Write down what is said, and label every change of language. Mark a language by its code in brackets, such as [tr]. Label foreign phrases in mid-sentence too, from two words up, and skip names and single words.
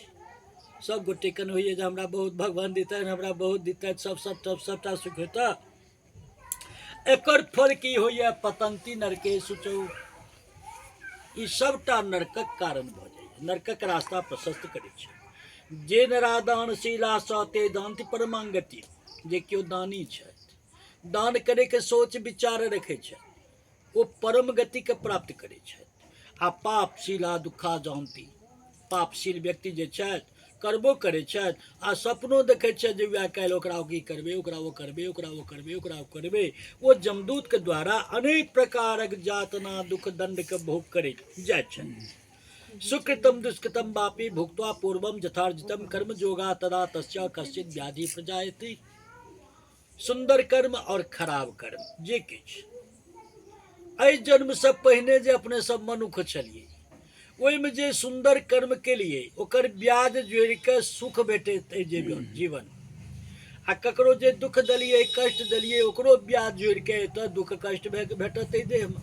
[mai] सब गोटे कन होइए जे हमरा बहुत भगवान देतनि, हमरा बहुत देतनि, सबटा सुख हेतै। एकर फल की होइए? [sa] पतंती नरके सुचौ। [mai] ई सबटा नरकक कारण भऽ जाइए, नरकक रास्ता प्रशस्त करै छै। [sa] जे नरादानशीला स ते दान्ति परमांगति। [mai] जे केओ दानी छथि, दान करैके सोच विचार रखै छथि, ओ परम गतिके प्राप्त करै छथि। [sa] आ पापशीला दुखा जानती। [mai] पापशील व्यक्ति जे छथि, करबो करै छथि आ सपनो देखै छथि जे वएह काल्हि ओकरा की करबै, ओकरा ओ करबै, ओकरा ओ करबै, ओकरा ओ करबै। ओ जमदूतके द्वारा अनेक प्रकारक यातना दुख दंडके भोग करैत जाइत छथि। [sa] सुकृतम दुष्कृतम वापि भुक्त्वा पूर्वम यथार्जितम कर्म जोगा तदा तस्य कश्चित व्याधि प्रजायति। [mai] सुंदर कर्म और खराब कर्म जे किछु एहि जन्म से पहिने जे अपने सब मनुख छलियै, ओहिमे जे सुंदर कर्म केलियै ओकर ब्याज जोड़ि के सुख भेटैत जे जीवन, आ ककरो जे दुख देलियै, कष्ट देलियै, ओकरो ब्याज जोड़ि के तऽ दुख कष्ट भेटत देहमे।